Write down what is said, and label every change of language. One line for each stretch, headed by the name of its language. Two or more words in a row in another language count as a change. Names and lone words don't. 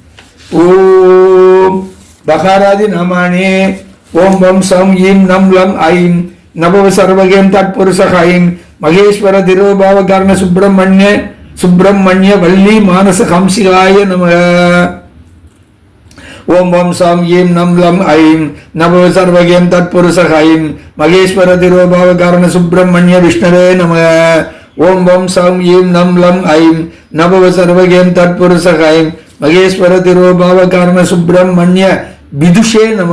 Sanskrit: ओम बहारादि नामानि ओम वम सम ईं नम लं ऐं नभव सर्वगें तत्पुरुषः ऐं महेश्वर तिरुभाव कर्ण सुब्रह्मण्य वल्ली मानस हंसिकाय नमः. ओम् वं सां ईं नं लं ऐं नम सर्वगें तत्पुरुषक ऐं महेश्वर तिरोभाव कारण सुब्रह्मण्य विष्णवे नम. ओम् वं सां ईं नं लं ऐं नम सर्वगें तत्पुरुषक ऐं महेश्वर तिरोभाव कारण सुब्रह्मण्य विदुषे नम.